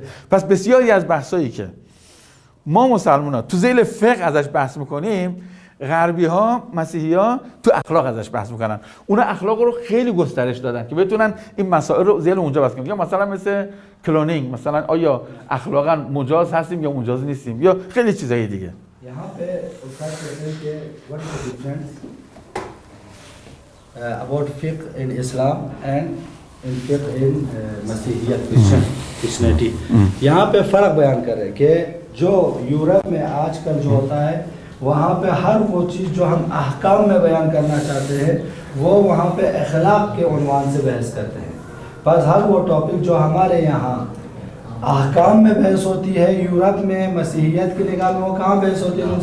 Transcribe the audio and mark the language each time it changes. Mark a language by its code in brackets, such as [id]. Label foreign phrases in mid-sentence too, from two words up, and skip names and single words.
[fa] پس بسیاری از بحثایی که ما مسلمان‌ها تو ذیل فقه ازش بحث می‌کنیم، غربی‌ها، مسیحی‌ها تو اخلاق ازش بحث می‌کنن. اونا اخلاق رو خیلی گسترش دادن که بتونن این مسائل رو ذیل اونجا بحث کنن. یا مثلا مثل کلونینگ، مثلا آیا اخلاقاً مجاز هستیم یا مجاز نیستیم، یا خیلی چیزای دیگه. [ur] یہاں پہ استاد کہتے ہیں کہ [en] what is the difference about fiqh in Islam and in fiqh in [ur] مسیحیت کرسچنٹی. یہاں پہ فرق بیان کر رہے ہیں کہ جو یورپ میں آج کل جو ہوتا ہے وہاں پہ ہر وہ چیز جو ہم احکام میں بیان کرنا چاہتے ہیں وہ وہاں پہ اخلاق کے عنوان سے بحث کرتے ہیں. بس ہر وہ ٹاپک جو ہمارے یہاں احکام میں بحث ہوتی ہے، یورپ میں مسیحیت کی نگاہ میں وہ کہاں بحث ہوتی ہے؟